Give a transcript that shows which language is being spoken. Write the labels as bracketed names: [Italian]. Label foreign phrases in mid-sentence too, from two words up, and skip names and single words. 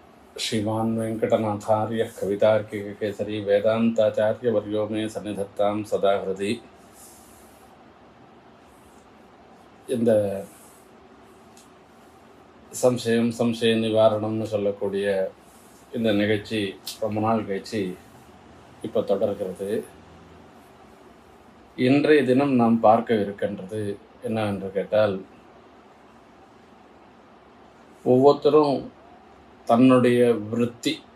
[Sanskrit] श्रीमान् वेंकटनाथार्य कवितार्किककेसरी वेदांताचार्यवर्यो मे सन्निधत्तां सदा हृदि. [Tamil] இந்த சம்சயம் சம்சய நிவாரணம்னு சொல்லக்கூடிய இந்த நிகழ்ச்சி ரொம்ப நாள் கழிச்சு இப்போ தொடர்கிறது. இன்றைய தினம் நாம் பார்க்க இருக்கின்றது என்னவென்று கேட்டால், ஒவ்வொருத்தரும் தன்னுடைய விருத்தி,